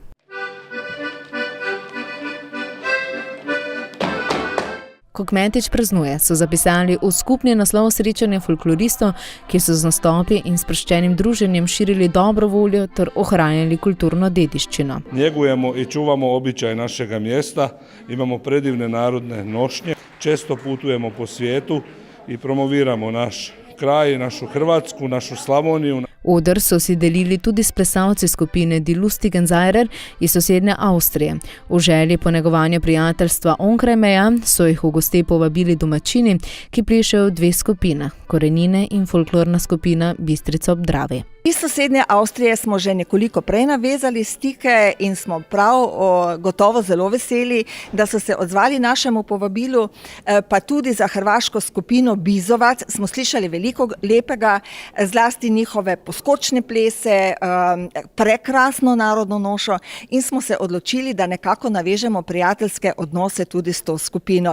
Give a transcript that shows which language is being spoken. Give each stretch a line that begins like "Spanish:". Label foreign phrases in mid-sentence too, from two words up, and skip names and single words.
Slovenian: Ko kmetič praznuje, so zapisali v skupni naslov srečanja folkloristov, ki so z nastopi in sproščenim druženjem širili dobro voljo ter ohranjali kulturno dediščino.
Croatian: Njegujemo i čuvamo običaj našega mjesta, imamo predivne narodne nošnje, često putujemo po svijetu i promoviramo naš kraj, našu Hrvatsku, našu Slavoniju.
Slovenian: Oder so si delili tudi s plesalci skupine Die Lustigen Seirer iz sosednje Avstrije. V želji po negovanju prijateljstva onkraj meja so jih v goste povabili domačini, ki plešejo v 2 skupine, Korenine in folklorna skupina Bistrica ob Dravi. Iz sosednje Avstrije smo že nekoliko prej navezali stike in smo prav gotovo zelo veseli, da so se odzvali našemu povabilu, pa tudi za hrvaško skupino Bizovac smo slišali veliko lepega, zlasti njihove poskočne plese, prekrasno narodno nošo in smo se odločili, da nekako navežemo prijateljske odnose tudi s to skupino.